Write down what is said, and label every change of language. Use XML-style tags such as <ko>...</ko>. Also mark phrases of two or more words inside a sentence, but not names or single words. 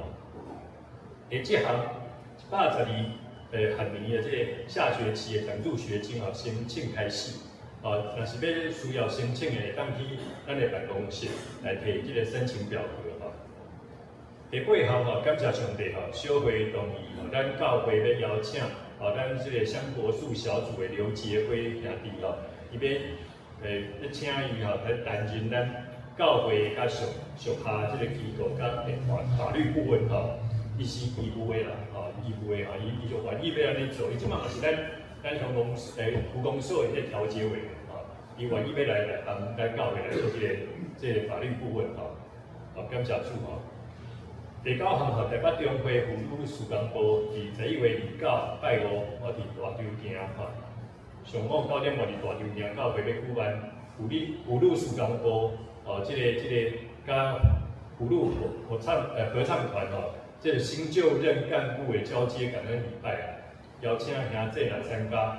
<nan>这项112学年的这个下学期的奖助学金吼，申请开始。若是要需要申请的，当去咱的办公室来提这个申请表格吼。第8项吼，感谢上帝吼，小会同意吼，咱教会要邀请咱这个香柏树小组的刘杰辉兄弟吼。伊要请伊吼来担任咱教会甲属下即个机构甲法律顾问吼，伊是义务的啦，义务的伊就愿意要安尼做。伊即嘛也是咱乡公区公所的调解委员伊愿意要来帮咱教会来做这个法律顾问感谢主吼。第9项吼，台北中会妇女事工部伫11月29拜五伫大洲埕吼。上午9点半伫大洲埕教会要举办妇女事工部这个甲妇女合唱团这个新就任干部的交接感恩礼拜邀请兄弟来参加。</nan>